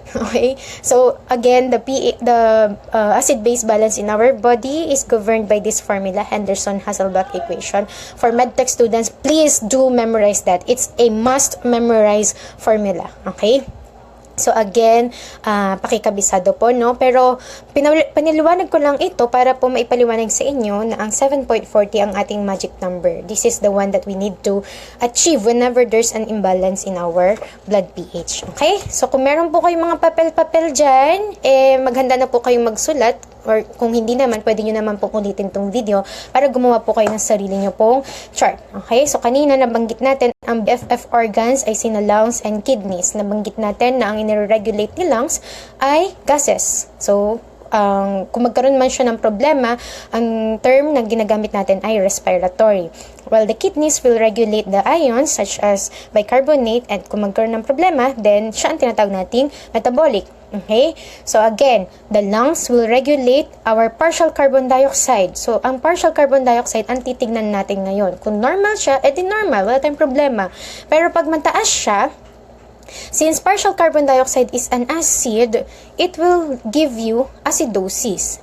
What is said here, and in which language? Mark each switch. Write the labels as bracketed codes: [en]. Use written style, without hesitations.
[en] Okay, so again, the acid-base balance in our body is governed by this formula, Henderson-Hasselbalch equation. For medtech students, please do memorize that. It's a must memorize formula. [tl] Okay. So again, pakikabisado po, no? Pero paniliwanag ko lang ito para po maipaliwanag sa inyo na ang 7.40 ang ating magic number. [en] This is the one that we need to achieve whenever there's an imbalance in our blood pH. [tl] Okay? So kung meron po kayong mga papel-papel dyan, maghanda na po kayong magsulat. Or kung hindi naman, pwede nyo naman pong ulitin tong video para gumawa po kayo ng sarili nyo pong chart. Okay? So, kanina nabanggit natin ang BFF organs ay sina lungs and kidneys. Nabanggit natin na ang inireregulate ni lungs ay gases. So, kung magkaroon man siya ng problema, ang term na ginagamit natin ay respiratory. [en] While the kidneys will regulate the ions such as bicarbonate, and [tl] kung magkaroon ng problema, [en] then [tl] siya ang tinatawag nating [en] metabolic. Okay? So again, the lungs will regulate our partial carbon dioxide. [tl] So, ang partial carbon dioxide ang titignan natin ngayon. Kung normal siya, edi normal, wala tayong problema. Pero pag mataas siya, [en] Since partial carbon dioxide is an acid, it will give you acidosis.